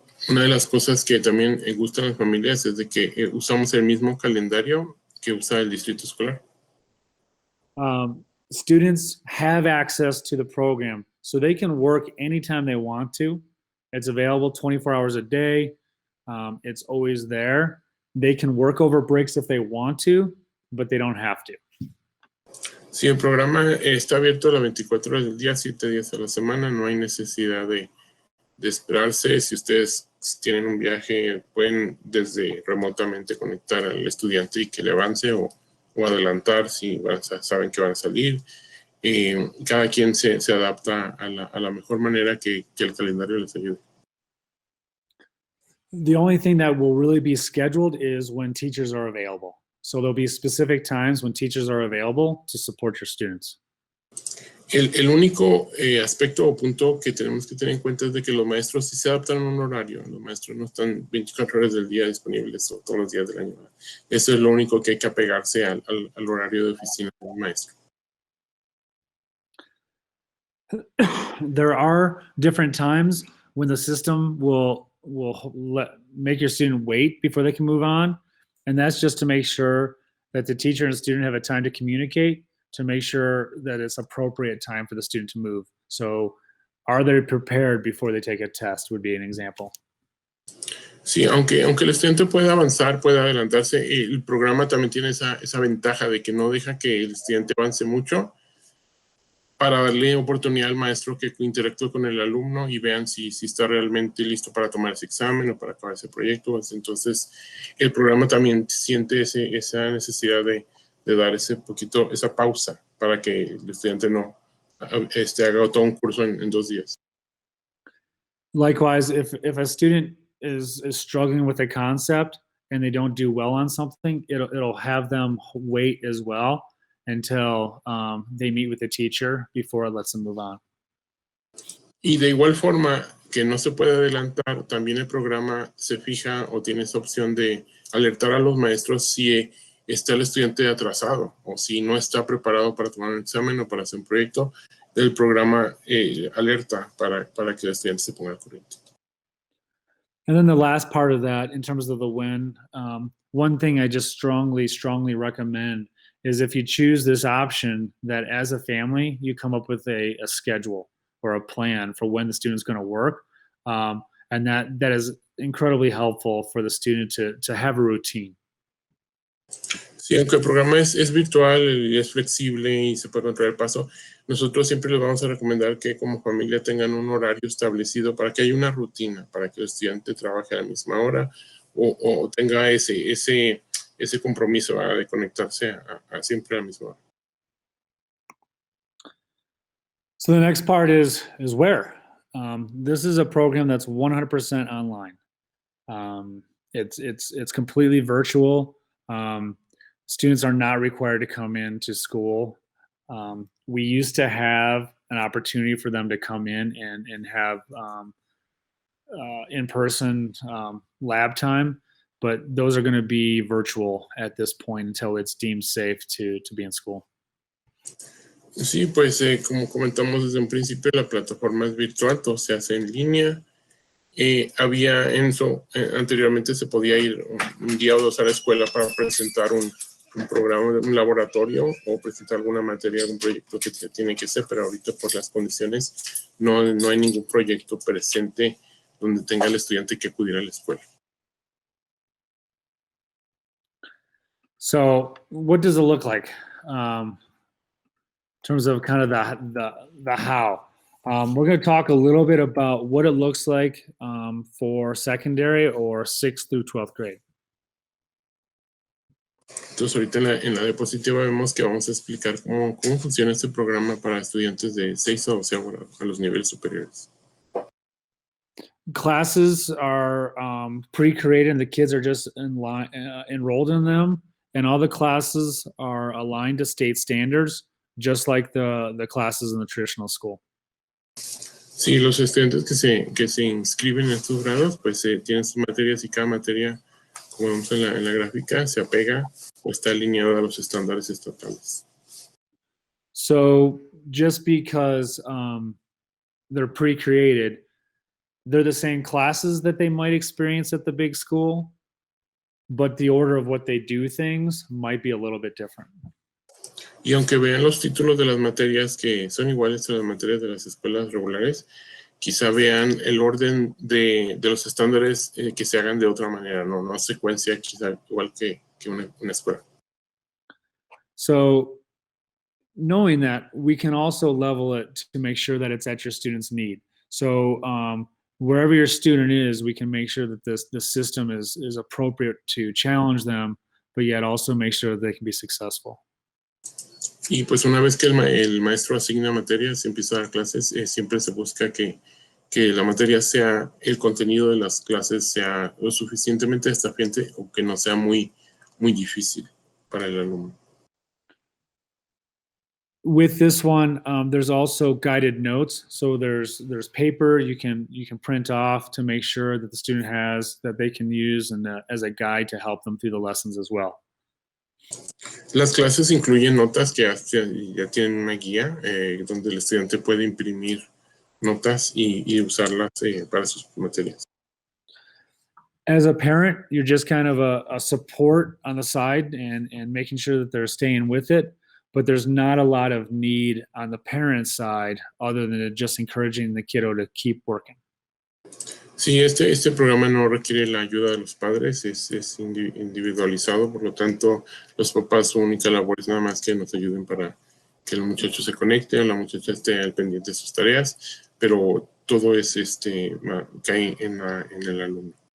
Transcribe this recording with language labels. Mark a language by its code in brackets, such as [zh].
[es] Una de las cosas que también gustan a las familias es de que usamos el mismo calendario que usa el distrito escolar. [en] Students have access to the program, so they can work anytime they want to. It's available 24 hours a day. It's always there. They can work over breaks if they want to, but they don't have to. [es] Sí, el programa está abierto las 24 horas del día, 7 días a la semana. No hay necesidad de esperarse. Si ustedes tienen un viaje, pueden desde remotamente conectar al estudiante y que le avance o adelantar si saben que van a salir. Cada quien se adapta a la mejor manera que el calendario les ayude. [en] The only thing that will really be scheduled is when teachers are available. So there'll be specific times when teachers are available to support your students. [es] El único aspecto o punto que tenemos que tener en cuenta es de que los maestros sí se adaptan a un horario. Los maestros no están 24 horas del día disponibles o todos los días del año. Eso es lo único que hay que apegarse al horario de oficina del maestro. [en] There are different times when the system will make your student wait before they can move on. And that's just to make sure that the teacher and student have a time to communicate, to make sure that it's appropriate time for the student to move. So are they prepared before they take a test would be an example. [es] Sí, aunque el estudiante pueda avanzar, pueda adelantarse, el programa también tiene esa ventaja de que no deja que el estudiante avance mucho para darle oportunidad al maestro que interactúe con el alumno y vean si está realmente listo para tomar ese examen o para acabar ese proyecto. Entonces, el programa también siente esa necesidad de dar esa pausa para que el estudiante no haga todo un curso en 2 días. [en] Likewise, if a student is struggling with a concept and they don't do well on something, it'll have them wait as well. until they meet with the teacher before it lets them move on. [es] Y de igual forma que no se puede adelantar, también el programa se fija o tiene esa opción de alertar a los maestros si está el estudiante atrasado o si no está preparado para tomar un examen o para hacer un proyecto. El programa alerta para que el estudiante se ponga al corriente. [en] And then the last part of that, in terms of the when, one thing I just strongly recommend is if you choose this option, that as a family, you come up with a schedule or a plan for when the student's going to work. And that is incredibly helpful for the student to have a routine. [es] Sí, aunque el programa es virtual y es flexible y se puede controlar el paso, nosotros siempre les vamos a recomendar que como familia tengan un horario establecido para que haya una rutina, para que el estudiante trabaje a la misma hora o tenga ese compromiso de conectarse a siempre a la misma hora. [en] So the next part is where. This is a program that's 100% online. It's completely virtual. Students are not required to come into school. We used to have an opportunity for them to come in and have in-person lab time, but those are going to be virtual at this point until it's deemed safe to be in school. [es] Sí, pues como comentamos desde un principio, la plataforma es virtual, todo se hace en línea. Había anteriormente se podía ir un día o dos a la escuela para presentar un programa, un laboratorio o presentar alguna materia, algún proyecto que tiene que ser, pero ahorita por las condiciones no hay ningún proyecto presente donde tenga el estudiante que acudir a la escuela. [en] So what does it look like in terms of kind of the how? We're going to talk a little bit about what it looks like for secondary or 6th through 12th grade. [es] Entonces ahorita en la diapositiva vemos que vamos a explicar cómo funciona este programa para estudiantes de 6 a 12 a los niveles superiores. [en] Classes are pre-created and the kids are just enrolled in them, and all the classes are aligned to state standards, just like the classes in the traditional school. [es] Sí, los estudiantes que se inscriben en estos grados, pues tienen sus materias y cada materia, como vemos en la gráfica, se apega o está alineada a los estándares estatales. [en] So just because they're pre-created, they're the same classes that they might experience at the big school, but the order of what they do things might be a little bit different. [es] Y aunque vean los títulos de las materias que son iguales a las materias de las escuelas regulares, quizá vean el orden de los estándares que se hagan de otra manera, no secuencia quizá igual que una escuela. [en] So knowing that, we can also level it to make sure that it's at your student's need. So wherever your student is, we can make sure that the system is appropriate to challenge them, but yet also make sure that they can be successful. [es] Y pues una vez que el maestro asigna materias y empieza a dar clases, siempre se busca que la materia sea, el contenido de las clases sea lo suficientemente desafiante o que no sea muy difícil para el alumno. [en] With this one, there's also guided notes. So there's paper you can print off to make sure that the student has that they can use and as a guide to help them through the lessons as well. [es] Las clases incluyen notas que ya tienen una guía donde el estudiante puede imprimir notas y usarlas para sus materias. [en] As a parent, you're just kind of a support on the side and making sure that they're staying with it, but there's not a lot of need on the parent side other than just encouraging the kiddo to keep working. [es] Sí, este programa no requiere la ayuda de los padres, es individualizado, por lo tanto, los papás su única labor es nada más que nos ayuden para que el muchacho se conecte o la muchacha esté al pendiente de sus tareas, pero todo cae en el alumno.